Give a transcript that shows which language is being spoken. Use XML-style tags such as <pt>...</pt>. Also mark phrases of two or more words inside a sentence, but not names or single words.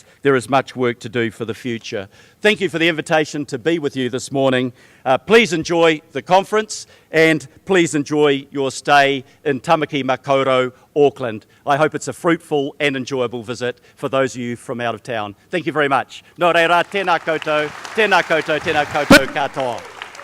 <en>There is much work to do for the future. Thank you for the invitation to be with you this morning. Please enjoy the conference and please enjoy your stay in Tamaki Makaurau, Auckland. I hope it's a fruitful and enjoyable visit for those of you from out of town. Thank you very much.</en> <mi>Nō reira, tēnā koutou, tēnā koutou, tēnā koutou katoa.</mi>